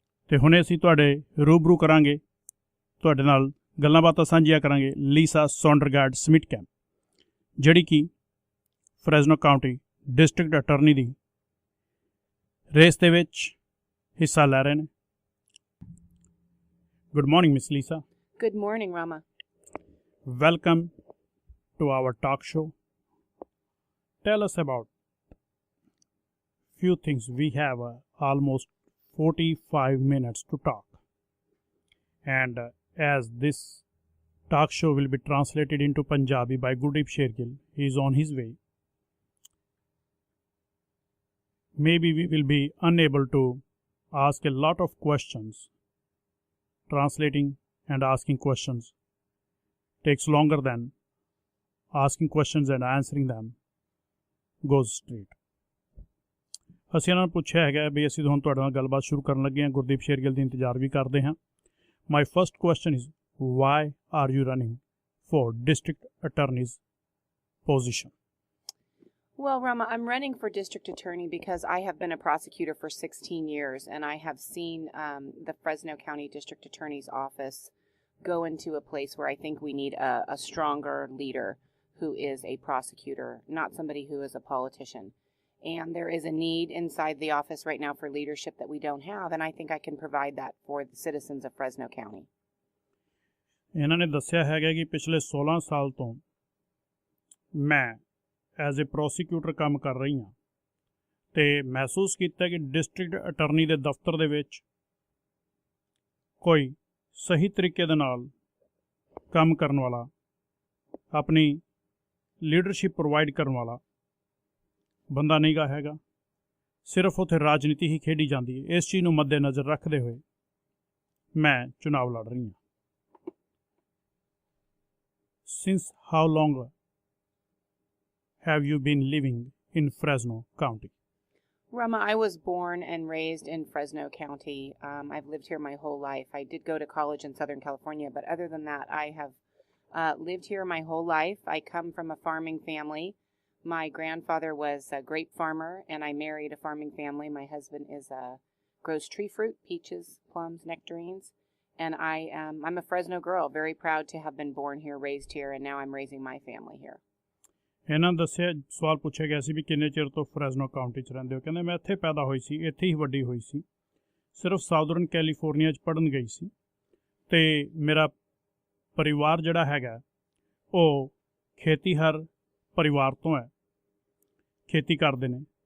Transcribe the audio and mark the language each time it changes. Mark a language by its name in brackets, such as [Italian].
[Punjabi] ਤੇ ਹੁਣੇ ਅਸੀਂ ਤੁਹਾਡੇ ਰੂਬਰੂ ਕਰਾਂਗੇ, ਤੁਹਾਡੇ ਨਾਲ ਗੱਲਾਂ ਬਾਤਾਂ ਸਾਂਝੀਆਂ ਕਰਾਂਗੇ ਲੀਸਾ ਸੌਂਡਰਗਾਰਡ ਸਮਿਟਕੈਂਪ, ਜਿਹੜੀ ਕਿ ਫਰੈਜ਼ਨੋ ਕਾਊਂਟੀ ਡਿਸਟ੍ਰਿਕਟ ਅਟਰਨੀ ਦੀ ਰੇਸ ਦੇ ਵਿੱਚ ਹਿੱਸਾ ਲੈ ਰਹੇ ਨੇ। [English] Good morning miss Lisa. Good morning, Rama. Welcome to our talk show. Tell us about few things. We have almost 45 minutes to talk, and as this talk show will be translated into Punjabi by Gurdeep Shergill, he is on his way. Maybe we will be unable to ask a lot of questions. Translating and asking questions takes longer than asking questions and answering them goes straight. [Punjabi] ਅਸੀਂ ਇਹਨਾਂ ਨੂੰ ਪੁੱਛਿਆ ਹੈਗਾ ਵੀ ਅਸੀਂ ਹੁਣ ਤੁਹਾਡੇ ਨਾਲ ਗੱਲਬਾਤ ਸ਼ੁਰੂ ਕਰਨ ਲੱਗੇ ਹਾਂ। ਗੁਰਦੀਪ ਸ਼ੇਰਗਿੱਲ ਦੀ ਇੰਤਜ਼ਾਰ ਵੀ ਕਰਦੇ ਹਾਂ। [English] My first question is, why are you running for district attorney's position? Well, Rama, I'm running for district attorney because I have been a prosecutor for 16 years, and I have seen the Fresno County District Attorney's Office go into a place where I think we need a stronger leader who is a prosecutor, not somebody who is a politician. And there is a need inside the office right now for leadership that we don't have, and I think I can provide that for the citizens of Fresno County. [Punjabi] ਇਹਨਾਂ ਨੇ ਦੱਸਿਆ ਹੈਗਾ ਕਿ ਪਿਛਲੇ 16 ਸਾਲ ਤੋਂ ਮੈਂ [English] as a prosecutor [Punjabi] ਕੰਮ ਕਰ ਰਹੀ ਹਾਂ ਅਤੇ ਮਹਿਸੂਸ ਕੀਤਾ ਕਿ ਡਿਸਟ੍ਰਿਕਟ ਅਟਰਨੀ ਦੇ ਦਫ਼ਤਰ ਦੇ ਵਿੱਚ ਕੋਈ ਸਹੀ ਤਰੀਕੇ ਦੇ ਨਾਲ ਕੰਮ ਕਰਨ ਵਾਲਾ, ਆਪਣੀ ਲੀਡਰਸ਼ਿਪ ਪ੍ਰੋਵਾਈਡ ਕਰਨ ਵਾਲਾ ਬੰਦਾ ਨਹੀਂ ਗਾ ਹੈਗਾ। ਸਿਰਫ ਉੱਥੇ ਰਾਜਨੀਤੀ ਹੀ ਖੇਡੀ ਜਾਂਦੀ ਹੈ। ਇਸ ਚੀਜ਼ ਨੂੰ ਮੱਦੇ ਨਜ਼ਰ ਰੱਖਦੇ ਹੋਏ ਮੈਂ ਚੁਣਾਵ ਲੜ ਰਹੀ ਹਾਂ। [English] Since how long have you been living in Fresno County? Rama, I was born and raised in Fresno County. I've lived here my whole life. I did go to college in Southern California, but other than that, I have lived here my whole life. I come from a farming family. My grandfather was a grape farmer, and I married a farming family. My husband grows tree fruit, peaches, plums, nectarines. And I'm a Fresno girl, very proud to have been born here, raised here, and now I'm raising my family here. [Punjabi] ਇਹਨਾਂ ਦੱਸਿਆ, ਸਵਾਲ ਪੁੱਛਿਆ ਗਿਆ ਸੀ ਵੀ ਕਿੰਨੇ ਚਿਰ ਤੋਂ ਫਰੈਜ਼ਨੋ county 'ਚ ਰਹਿੰਦੇ ਹੋ। ਕਹਿੰਦੇ ਮੈਂ ਇੱਥੇ ਪੈਦਾ ਹੋਈ ਸੀ, ਇੱਥੇ ਹੀ ਵੱਡੀ ਹੋਈ ਸੀ, ਸਿਰਫ ਸਾਊਦਰਨ ਕੈਲੀਫੋਰਨੀਆ 'ਚ ਪੜ੍ਹਨ ਗਈ ਸੀ ਅਤੇ ਮੇਰਾ ਪਰਿਵਾਰ ਜਿਹੜਾ ਹੈਗਾ ਉਹ ਖੇਤੀਹਰ ਪਰਿਵਾਰ ਤੋਂ ਹੈ, ਖੇਤੀ ਕਰਦੇ ਨੇ।